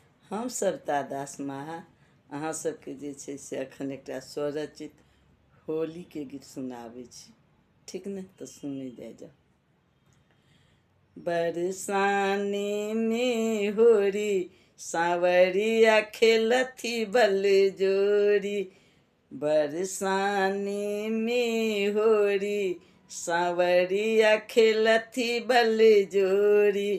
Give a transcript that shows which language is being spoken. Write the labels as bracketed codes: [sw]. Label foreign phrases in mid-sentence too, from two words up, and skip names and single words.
[mai] हम सरिता दास माहा अहाँ सबके जे छै से एखन एकटा स्वरचित होलीके गीत सुनाबै छी। ठीक ने, तऽ सुनी जाइ जाओ। बरसाने में होरी सांवरिया खेलथी बल जोरी। बरसाने में होरी सांवरिया खेलथी बल जोरी।